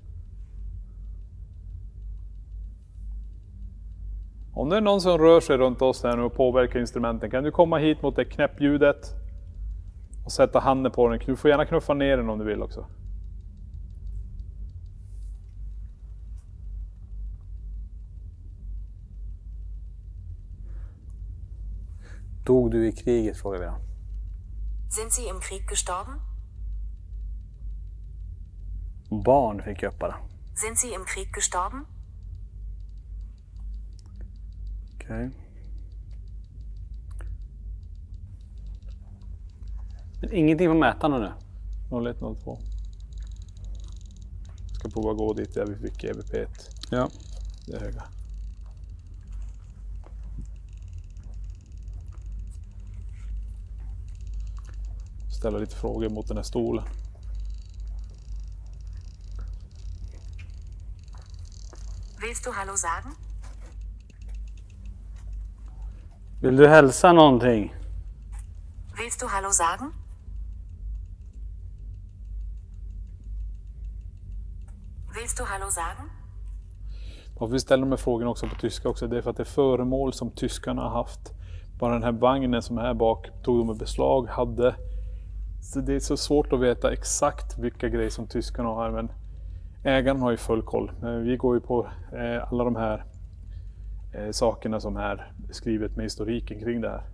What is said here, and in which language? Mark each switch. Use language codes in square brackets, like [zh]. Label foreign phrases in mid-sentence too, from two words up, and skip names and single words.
[sv] Om det är någon som rör sig runt oss här nu och påverkar instrumenten, kan du komma hit mot det knäppljudet och sätta handen på den. Du får gärna knuffa ner den om du vill också. Dog du i kriget, frågar vi då. [de] Sind Sie im Krieg gestorben? [sv] Barn fick jag upp bara. [de] Sind Sie im Krieg gestorben? [sv] Okej. Men ingenting på mätarna nu. 0102. Ska prova gå dit där vi fick EVP1. Ja. Det är höga. Ställa lite frågor mot den här stolen. [de] Willst du Hallo sagen? [sv] Vill du hälsa någonting? [de] Willst du Hallo sagen? Willst du Hallo sagen? [sv] Varför vi ställer de här frågorna också på tyska också, det är för att det är föremål som tyskarna har haft. Bara den här vagnen som är här bak tog de i beslag, hade. Så det är så svårt att veta exakt vilka grejer som tyskarna har, men ägaren har ju full koll. Men vi går ju på alla de här sakerna som är skrivet med historiken kring det här.